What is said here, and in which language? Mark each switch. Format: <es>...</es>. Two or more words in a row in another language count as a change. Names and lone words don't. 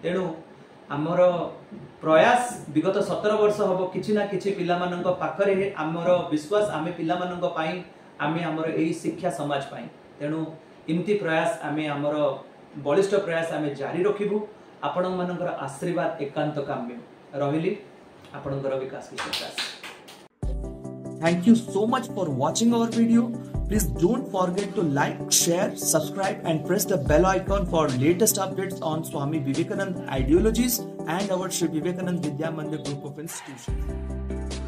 <or>ତେଣୁ ଆମର ପ୍ରୟାସ ବିଗତ 17 ବର୍ଷ ହେବ କିଛି ନା କିଛି ପିଲା ମାନଙ୍କ ପାଖରେ ଆମର ବିଶ୍ୱାସ ଆମେ ପିଲା ମାନଙ୍କ ପାଇଁ ଆମେ ଆମର ଏଇ ଶିକ୍ଷା ସମାଜ ପାଇଁ। ତେଣୁ ଏମିତି ପ୍ରୟାସ ଆମେ ଆମର ବଳିଷ୍ଠ ପ୍ରୟାସ ଆମେ ଜାରି ରଖିବୁ। ଆପଣ ମାନଙ୍କର ଆଶୀର୍ବାଦ ଏକାନ୍ତ କାମ୍ୟ ରହିଲି। ଆପଣଙ୍କର ବିକାଶ କିଶୋର ଦାସ।</or> <en>Thank you so much for watching our video. Please don't forget to like, share, subscribe and press the bell icon for latest updates on Swami Vivekananda ideologies and our Sri Vivekananda Vidya Mandir group of institutions.</en>